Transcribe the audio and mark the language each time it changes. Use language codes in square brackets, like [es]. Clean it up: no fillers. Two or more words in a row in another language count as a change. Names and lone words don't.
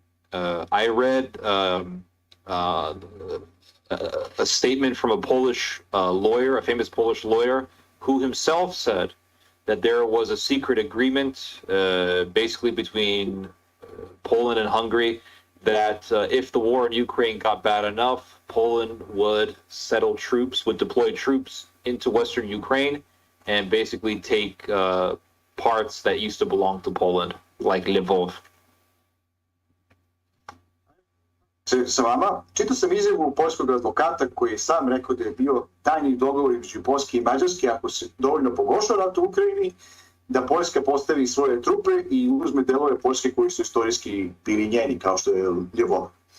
[en] I read a statement from a Polish lawyer, a famous Polish lawyer, who himself said that there was a secret agreement basically between Poland and Hungary that if the war in Ukraine got bad enough, Poland would deploy troops into Western Ukraine and basically take parts that used to belong to Poland, like Lvov. [sr] Sa vama, čitao sam izjavu poljskog advokata koji je sam rekao da je bio tajni dogovor između Poljske i Mađarske, ako se dovoljno pogorša rat u Ukrajini, da Poljska postavi svoje trupe i uzme delove Poljske koji su istorijski bili njeni, kao što je Lvov.